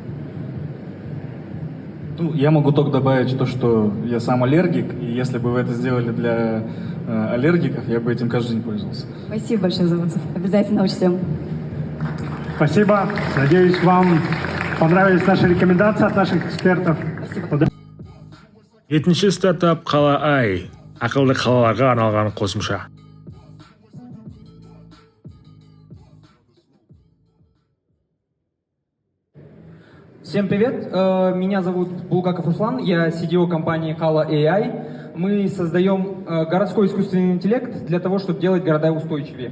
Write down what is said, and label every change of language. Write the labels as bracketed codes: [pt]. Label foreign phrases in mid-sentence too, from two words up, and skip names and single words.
[ru] Ну, я могу только добавить то, что я сам аллергик, и если бы вы это сделали для аллергиков, я бы этим каждый день пользовался. Спасибо большое за отзыв. Обязательно учтем. Спасибо. Надеюсь, вам понравились наши рекомендации от наших экспертов. Спасибо. [kk] 7-ші стартап Қала Ай. Ақылды қалаларға арналған қосымша. [ru] Всем привет, меня зовут Булгаков Руслан, я CDO компании Hala AI. Мы создаем городской искусственный интеллект для того, чтобы делать города устойчивее.